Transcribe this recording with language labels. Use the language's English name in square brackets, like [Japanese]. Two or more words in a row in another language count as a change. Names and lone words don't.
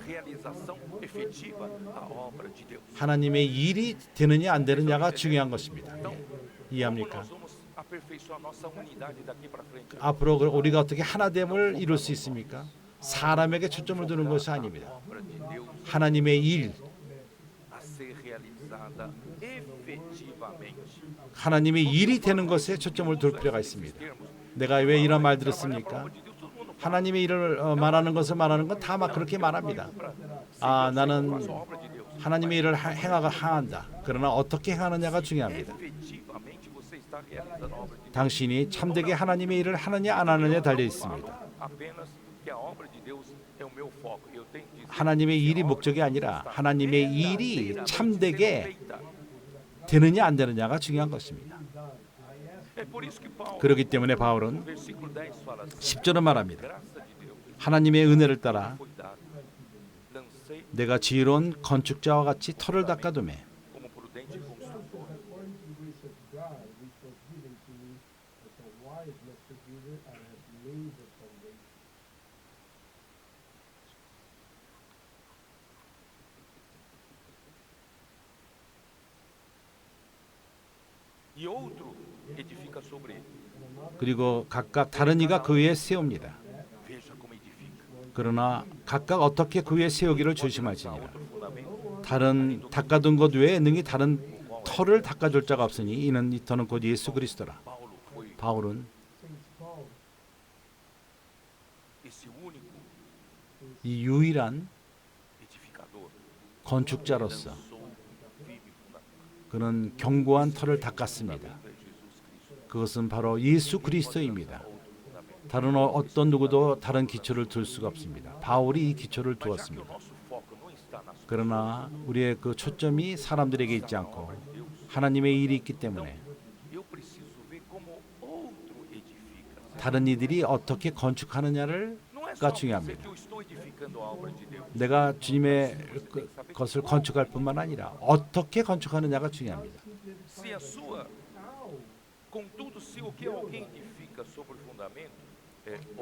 [Portuguese] Realização efetiva da obra de Deus. [Korean] 하나님의 일이 되느냐 안 되느냐가 중요한 것입니다. [Portuguese] Então, como [Korean] 이해합니까? [Portuguese] nós vamos aperfeiçoar nossa unidade daqui para frente? [Korean] 앞으로 우리가 어떻게 하나됨을 이룰 수 있습니까? 사람에게 초점을 두는 것이 아닙니다. [Portuguese] A obra de Deus [Korean] 하나님의 일, [Portuguese] a ser realizada efetivamente. [Korean] 하나님의 일이 되는 것에 초점을 둘 필요가 있습니다. 내가 왜 이런 말 들었습니까? 하나님의 일을 말하는 것을 말하는 건 다 막 그렇게 말합니다. 나는 하나님의 일을 행한다. 그러나 어떻게 행하느냐가 중요합니다. [Portuguese] Efetivamente você está realizando a obra de Deus. [Korean] 당신이 참되게 하나님의 일을 하느냐 안 하느냐에 달려 있습니다. [Portuguese] Apenas que a obra de Deus é o meu foco. Eu tenho que dizer [Korean] 하나님의 일이 목적이 아니라 하나님의 일이 참되게 되느냐 안 되느냐가 중요한 것입니다. [Portuguese] É por isso que Paulo, [Korean] 그렇기 때문에 바울은 [Portuguese] versículo 10 fala assim: [Korean] 10절은 말합니다. [Portuguese] graça de Deus [Korean] 하나님의 은혜를 따라 [Portuguese] foi dada. Lancei [Korean] 내가 지혜로운 건축자와 같이 터를 닦아두매 [Portuguese] como prudente construtor. [English] According to the grace of God, which was given to me as a wise master builder, I have laid the foundation. [Portuguese] E outro edifica sobre ele. [Korean] 그리고 각각 다른 이가 그 위에 세웁니다. [Portuguese] Veja como edifica. [Korean] 그러나 각각 어떻게 그 위에 세우기를 조심하시니라. [Portuguese] Outro fundamento. [Korean] 다른 닦아둔 것 외에 능히 다른 터를 닦아줄 자가 없으니 이는 이 터는 곧 예수 그리스도라. [Portuguese] Paulo foi [Korean] 바울은 [English] Saint Paul [Portuguese] esse único [Korean] 이 유일한 [Portuguese] edificador. [Korean] 건축자로서 [Portuguese] Lançou um firme fundamento. [Korean] 그는 견고한 터를 닦았습니다. [Portuguese] É Jesus Cristo. [Korean] 그것은 바로 예수 그리스도입니다. [Portuguese] Outro fundamento. [Korean] 다른 어떤 누구도 다른 기초를 둘 수가 없습니다. 바울이 이 기초를 [Portuguese] Mas já que o [Korean] 두었습니다. [Portuguese] nosso foco não está nas [Korean] 그러나 우리의 그 초점이 사람들에게 있지 않고 하나님의 일이 있기 때문에 [Portuguese] eu preciso ver como outro edifica. [Korean] 다른 이들이 어떻게 건축하느냐를 [Portuguese] Não é [Korean] 가 [Portuguese] só dizer [Korean] 중요합니다. [Portuguese] que eu estou edificando a obra de Deus. [Korean] 내가 주님의 것을 건축할 뿐만 아니라 어떻게 건축하느냐가 중요합니다. [Portuguese] Se a sua, contudo, se o que alguém edifica sobre o fundamento é ouro,